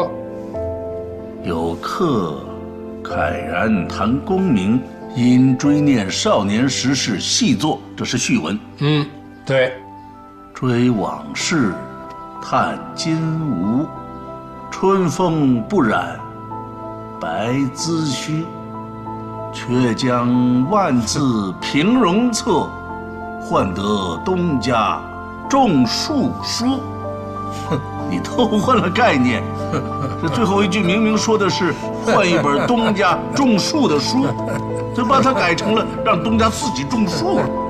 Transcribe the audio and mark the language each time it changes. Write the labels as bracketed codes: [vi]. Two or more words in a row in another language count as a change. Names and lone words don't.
[zh] 有客慨然談功名，因追念少年時事細作，這是序文。對。追往事，嘆今無，春風不染白髭鬚，却將万字平戎策，换得东家种树书。哼，你偷换了概念。这最后一句明明说的是换一本东家种树的书，就把它改成了让东家自己种树。